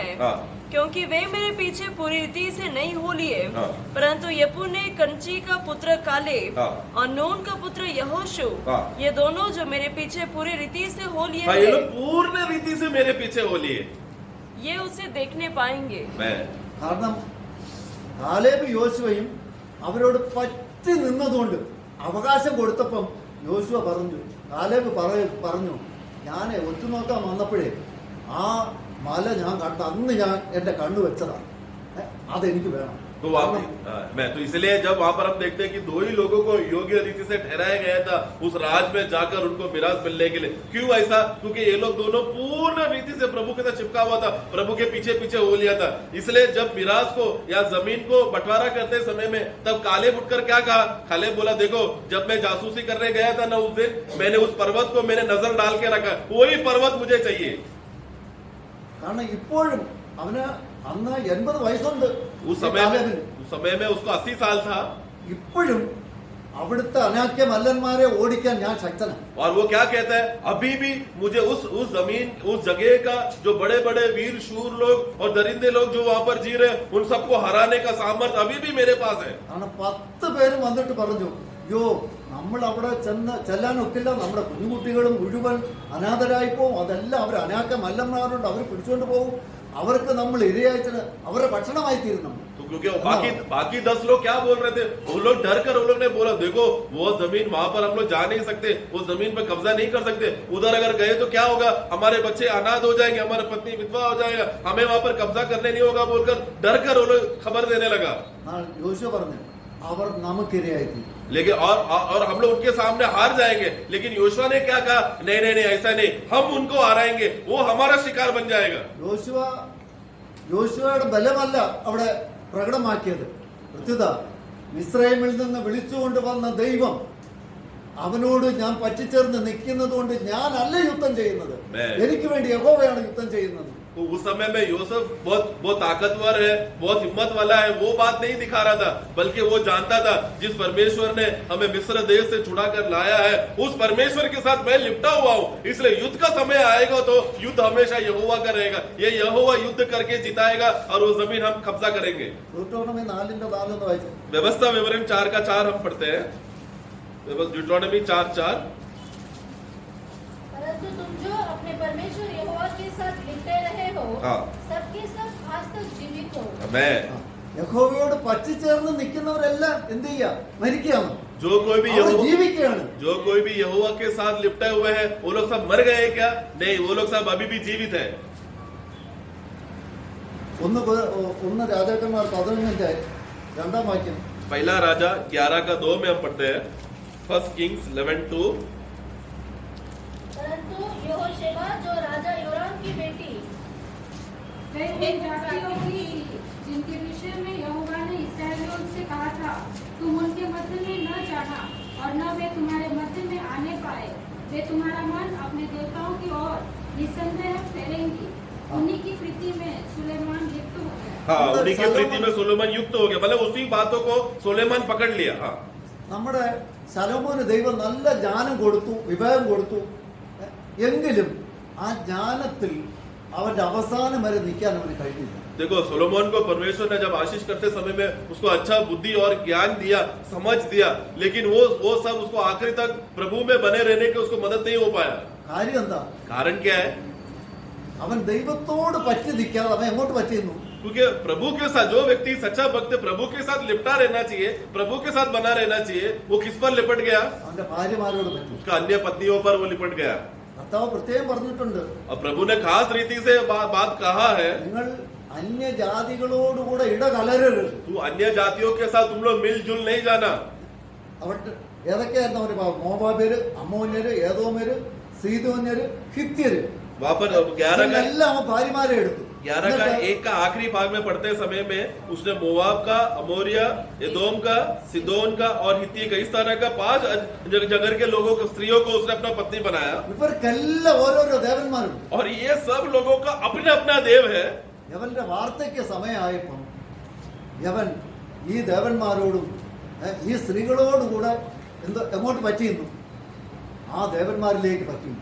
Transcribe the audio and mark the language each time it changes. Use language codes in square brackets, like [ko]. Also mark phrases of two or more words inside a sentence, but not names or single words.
[hi] क्योंकि वे मेरे पीछे पूरी रीति से नहीं हो लिए, परंतु यपुन्ने कंची का पुत्र कालेब और नून का पुत्र यहोशू, ये दोनों जो मेरे पीछे पूरी रीति से हो लिए ये लोग पूर्ण रीति से मेरे पीछे हो लिए, ये उसे देखने पाएंगे. [ml] കാരണം കാലേബ് യോശുവയും അവരോട് പറ്റി നിന്നതുകൊണ്ട് അവകാശം കൊടുത്തപ്പം യോശുവ കാലേബ് പറഞ്ഞു ഞാൻ ഒറ്റുനോക്കാൻ വന്നപ്പോഴേ ആ മല ഞാൻ കണ്ട അന്ന് ഞാൻ എന്റെ കണ്ണു വെച്ചതാണ്, അതെനിക്ക് വേണം. [hi] तो तो इसलिए जब वहां पर हम देखते हैं कि 2 ही लोगों को योग्य रीति से ठहराया गया था उस राज में जाकर उनको मिराज मिलने के लिए. क्यों ऐसा? क्योंकि ये लोग दोनों पूर्ण रीति से प्रभु के साथ चिपका हुआ था, प्रभु के पीछे पीछे हो लिया था. इसलिए जब मिराज को या जमीन को बंटवारा करते समय में तब कालेब उठकर क्या कहा, कालेब बोला देखो जब मैं जासूसी करने गया था ना उस दिन, मैंने उस पर्वत को मैंने नजर डाल के रखा, वही पर्वत मुझे चाहिए. [ml] കാരണം ഇപ്പോഴും അവന് അന്ന് 80 വയസ്സുണ്ട്. [hi] उस समय में उसको 80 साल था. [ml] ഇപ്പോഴും അവിടുത്തെ അനാക്യ മല്ലന്മാരെ ഓടിക്കാൻ ഞാൻ ശക്തനാണ്. [hi] और वो क्या कहता है, अभी भी मुझे उस जमीन उस जगह का जो बड़े बड़े वीर शूर लोग और दरिंदे लोग जो वहां पर जी रहे हैं उन सबको हराने का सामर्थ अभी भी मेरे पास है. [ml] കാരണം 10 പേരും വന്നിട്ട് പറഞ്ഞു, യോ നമ്മൾ അവിടെ ചെല്ലാനൊക്കില്ല, നമ്മുടെ കുഞ്ഞുകുട്ടികളും മുഴുവൻ അനാഥരായി പോവും, അതെല്ലാം അവർ അനാക്ക മല്ലന്മാരുണ്ട്, അവർ പിടിച്ചുകൊണ്ട് പോകും, അവർക്ക് നമ്മൾ ഇരയായിട്ട് അവരുടെ ഭക്ഷണമായി തീരുന്നു. [hi] तो क्योंकि बाकी 10 लोग क्या बोल रहे थे, वो लोग डर कर, वो लोग ने बोला देखो वो जमीन वहां पर हम लोग जा नहीं सकते, वो जमीन पर कब्जा नहीं कर सकते, उधर अगर गए तो क्या होगा, हमारे बच्चे अनाथ हो जाएंगे, हमारी पत्नी विधवा हो जाएगा, हमें वहां पर कब्जा करने नहीं होगा बोलकर डर कर वो लोग खबर देने लगा. [ml] യോശുവ പറഞ്ഞു അവർ നമുക്കിരയായി തീരും. [hi] लेकिन और हम लोग उनके सामने हार जाएंगे. लेकिन योशुआ ने क्या कहा, नहीं नहीं नहीं ऐसा नहीं, हम उनको हराएंगे, वो हमारा शिकार बन जाएगा. [ml] യോശുവയുടെ ബലമല്ല അവിടെ പ്രകടമാക്കിയത്. പ്രത്യുത മിസ്രൈമിൽ നിന്ന് വിളിച്ചുകൊണ്ട് വന്ന ദൈവം അവനോട് ഞാൻ പറ്റിച്ചേർന്ന് നിൽക്കുന്നത് കൊണ്ട് ഞാനല്ല യുദ്ധം ചെയ്യുന്നത്, എനിക്ക് വേണ്ടി യഹോവയാണ് യുദ്ധം ചെയ്യുന്നത്. [hi] तो उस समय में यूसुफ बहुत ताकतवर है, बहुत हिम्मत वाला है, वो बात नहीं दिखा रहा था, बल्कि वो जानता था जिस परमेश्वर ने हमें मिस्र देश से छुड़ा कर लाया है उस परमेश्वर के साथ मैं लिपटा हुआ हूँ, इसलिए युद्ध का समय आएगा तो युद्ध हमेशा यहोवा का रहेगा, ये यहोवा युद्ध करके जिताएगा और वो जमीन हम कब्जा करेंगे. [ml] deuteronomy 4:4 വായിച്ചു. [hi] व्यवस्था विवरण 4:4 हम पढ़ते हैं. ड्यूटोनॉमी 4:4. परंतु तुम जो अपने परमेश्वर यहोवा के साथ लिपटे रहे हो, हाँ. सबके सब आज तक जीवित हो. मैं [ml] യഹോവയോട് പറ്റിച്ചേർന്ന് നിൽക്കുന്നവരെല്ലാം എന്ത് ചെയ്യാ, മരിക്കുകയാണ്, [hi] जो कोई भी [ml] അവർ ജീവിക്കുകയാണ്. [hi] जो कोई भी यहोवा के साथ लिपटे हुए हैं वो लोग सब मर गए क्या? नहीं, वो लोग सब अभी भी जीवित है. [ml] ഒന്ന് രാജാക്കന്മാർ 11 2 വാക്യം. [hi] पहला राजा 11:2 में हम पढ़ते हैं. फर्स्ट किंग्स 11:2. परंतु यहोशेबा जो राजा योराम की बेटी वे उन जातियों की जिनके विषय में यहोवा ने इस्राएलियों से कहा था, तुम उनके मध्य में न जाना और न वे तुम्हारे मध्य में आने पाए, वे तुम्हारा मन अपने देवताओं की ओर निसंदेह फेरेंगी. उन्हीं की प्रीति में सुलेमान लिप्त हो गया. हाँ, उन्हीं की प्रीति में सुलेमान युक्त हो गया, मतलब उसी बातों को सुलेमान पकड़ लिया. हाँ. [ml] നമ്മുടെ ശലോമോന് ദൈവം നല്ല ജ്ഞാനം കൊടുത്തു, വിവേകം കൊടുത്തു, എങ്കിലും ആ ജ്ഞാനത്തിൽ അവന്റെ അവസാനം വരെ നിൽക്കാൻ അവന് കഴിഞ്ഞില്ല. [hi] देखो सोलोमन को परमेश्वर ने जब आशीष करते समय में उसको अच्छा बुद्धि और ज्ञान दिया, समझ दिया, लेकिन वो सब उसको आखिरी तक प्रभु में बने रहने के उसको मदद नहीं हो पाया. [ml] കാര്യം എന്താ? [hi] कारण क्या है? [ml] അവൻ ദൈവത്തോട് പറ്റി നിൽക്കാതെ അവൻ എങ്ങോട്ട് പറ്റിയിരുന്നു? [hi] क्योंकि प्रभु के साथ जो व्यक्ति सच्चा भक्त प्रभु के साथ लिपटा रहना चाहिए, प्रभु के साथ बना रहना चाहिए, वो किस पर लिपट गया? [ml] അവന്റെ ഭാര്യമാരോട് പറ്റി. [hi] उसका अन्य पत्नियों पर वो लिपट गया. [ml] കർത്താവ് പ്രത്യേകം പറഞ്ഞിട്ടുണ്ട്, [hi] और प्रभु ने खास रीति से बात कहा है, [ml] നിങ്ങൾ അന്യജാതികളോടുകൂടെ ഇടകലരരുത്. [hi] तू अन्य जातियों के साथ तुम लोग मिलजुल नहीं जाना. [ml] അവിടെ ഏതൊക്കെയായിരുന്നു അവര്? മോവാബ്യര്, അമ്മോന്യര്, ഏദോമ്യര്, സീദോന്യര്, ഹിത്യര്, [hi] वहां पर 11 [ml] എല്ലാം അവൻ ഭാര്യമാരെ എടുത്തു. [hi] 1 का आखिरी भाग में पढ़ते समय में उसने मोवाब का, अमोरिया, एदोम का, सिदोन का और हित्ती का, इस तरह का 5 जगह के लोगों को, स्त्रियों को उसने अपना पत्नी बनाया. [ml] ഇവർക്കെല്ലാം ഓരോരോ ദേവന്മാരുണ്ട്. [hi] और ये सब लोगों का अपना अपना देव है. [ml] യവന്റെ വാർത്തയ്ക്ക് സമയമായപ്പം യവൻ ഈ ദേവന്മാരോടും ഈ സ്ത്രീകളോടുകൂടെ എങ്ങോട്ട് പറ്റിയിരുന്നു? ആ ദേവന്മാരിലേക്ക് പറ്റിയിരുന്നു.